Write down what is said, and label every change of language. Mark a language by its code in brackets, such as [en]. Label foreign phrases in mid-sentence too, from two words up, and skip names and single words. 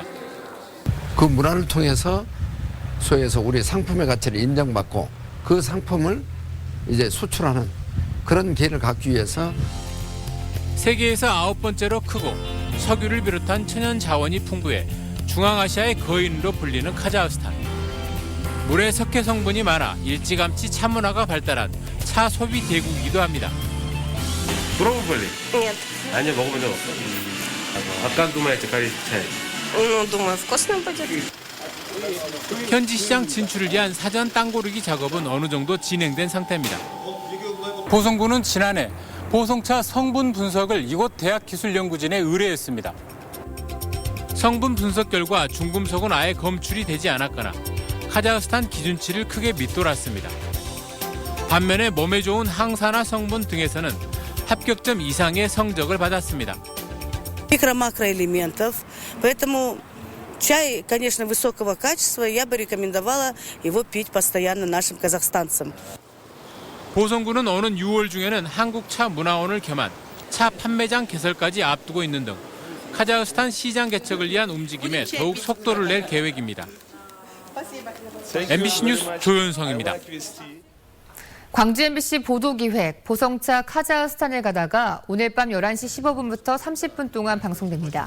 [ko] 그 문화를 통해서 소에서 우리 상품의 가치를 인정받고 그 상품을 이제 수출하는 그런 기회를 갖기 위해서 세계에서 9번째로 크고 석유를 비롯한 천연 자원이 풍부해 중앙아시아의 거인으로 불리는 카자흐스탄. 물에 석회 성분이 많아 일찌감치 차 문화가 발달한 차 소비 대국이기도 합니다. [ru] Пробовали? Нет. [ko] 아니요, 먹어본 적 없어요. [ru] А как думаете, корейский чай? Ну, думаю, вкусно будет. [ko] 현지 시장 진출을 위한 사전 땅 고르기 작업은 어느 정도 진행된 상태입니다. 보성군은 지난해 보성차 성분 분석을 이곳 대학기술연구진에 의뢰했습니다. 성분 분석 결과 중금속은 아예 검출이 되지 않았거나 카자흐스탄 기준치를 크게 밑돌았습니다. 반면에 몸에 좋은 항산화 성분 등에서는 합격점 이상의 성적을 받았습니다. [ru] Микро-макроэлементов, поэтому чай, конечно, высокого качества, я бы рекомендовала его пить постоянно нашим казахстанцам. [ko] 보성군은 오는 6월 중에는 한국 차 문화원을 겸한 차 판매장 개설까지 앞두고 있는 등 카자흐스탄 시장 개척을 위한 움직임에 더욱 속도를 낼 계획입니다. MBC 뉴스 조현성입니다. 광주 MBC 보도기획 보성차 카자흐스탄을 가다가 오늘 밤 11시 15분부터 30분 동안 방송됩니다.